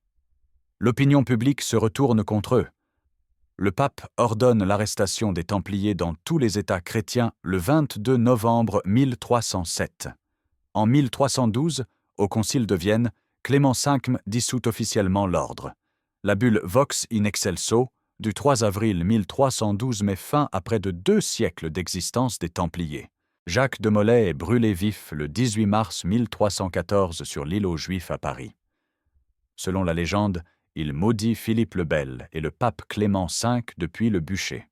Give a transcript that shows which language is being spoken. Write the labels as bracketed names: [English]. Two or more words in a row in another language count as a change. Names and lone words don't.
[French] L'opinion publique se retourne contre eux. Le pape ordonne l'arrestation des Templiers dans tous les États chrétiens le 22 novembre 1307. En 1312, au Concile de Vienne, Clément V dissout officiellement l'ordre. La bulle Vox in excelso du 3 avril 1312 met fin à près de 2 siècles d'existence des Templiers. Jacques de Molay est brûlé vif le 18 mars 1314 sur l'île aux Juifs à Paris. Selon la légende, il maudit Philippe le Bel et le pape Clément V depuis le bûcher.